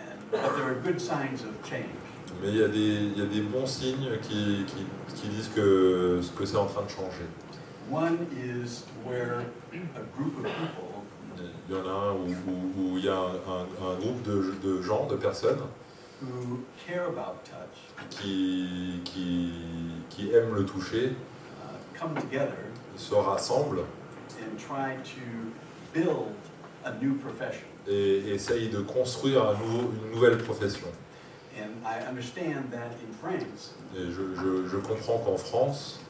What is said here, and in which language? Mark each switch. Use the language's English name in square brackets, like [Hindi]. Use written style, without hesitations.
[English] But there are good signs of change. [French] Mais il y a des bons signes qui disent que c'est en train de changer. [English] One is where a group of people [French] Il y en a un où il y a un groupe de gens, de personnes, [English] who care about touch [French] qui aiment le toucher, [English] come together [French] se rassemblent [English] and try to build a new profession. [French] et essayent de construire une nouvelle profession. [English] And I understand that in France, [French] Et je comprends qu'en France,